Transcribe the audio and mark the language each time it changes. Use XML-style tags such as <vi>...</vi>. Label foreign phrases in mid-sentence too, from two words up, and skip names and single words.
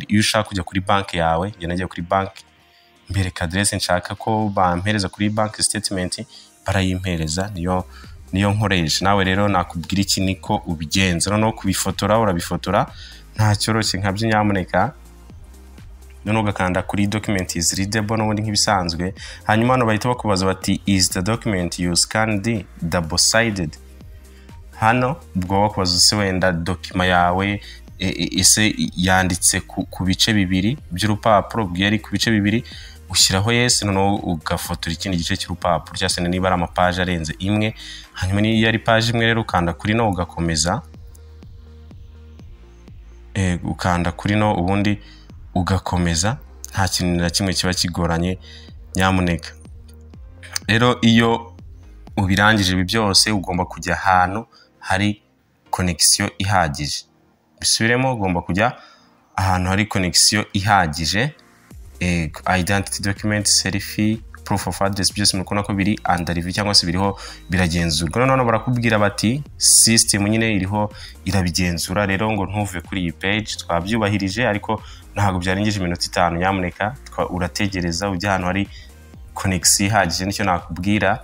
<rw>Iyo ushaka kujya kuri bank yawe, njye nagiye kuri bank mbereka address nshaka ko bampereza kuri</rw> <en>bank statement,</en> <rw>barayimpereza, niyo nkoresha. Nawe rero nakubwira iki niko ubigenza. Noneho kubifotora urabifotora nta cyoroshye nkabyo nyamuneka. Noneho ugakanda kuri</rw> <en>document is readable</en> <rw>n'ubundi nk'ibisanzwe. Hanyuma hano bahita bakubaza bati</rw> <en>is the document you scanned double sided?</en> <rw>Hano ubwo bakubaza se wenda document yawe ese yanditse ku bice bibiri by'urupapuro, bwari ku bice bibiri, ushyiraho yes, noneho ugafotora ikindi gice cy'urupapuro cyangwa se niba ari amapaje arenze imwe. Hanyuma niyo ari page imwe rero ukanda kuri no ugakomeza, ukanda kuri no ubundi ugakomeza, nta kintu na kimwe kiba kigoranye nyamuneka. Rero iyo ubirangije ibi byose ugomba kujya ahantu hari connection ihagije. Bisubiremo, ugomba kujya ahantu hari connection ihagije.</rw> <en>Identity document, selfie, proof of address</en> <rw>byose mukona ko biri</rw> <en>under review</en> <rw>cyangwa se biriho biragenzurwa. Noneho barakubwira bati system nyine iriho irabigenzura. Rero ngo ntuve kuri iyi page, twabyubahirije ariko ntago byarengeje iminota 5 nyamuneka, urategereza ujya ahantu hari connection ihagije, nicyo nakubwira.</rw>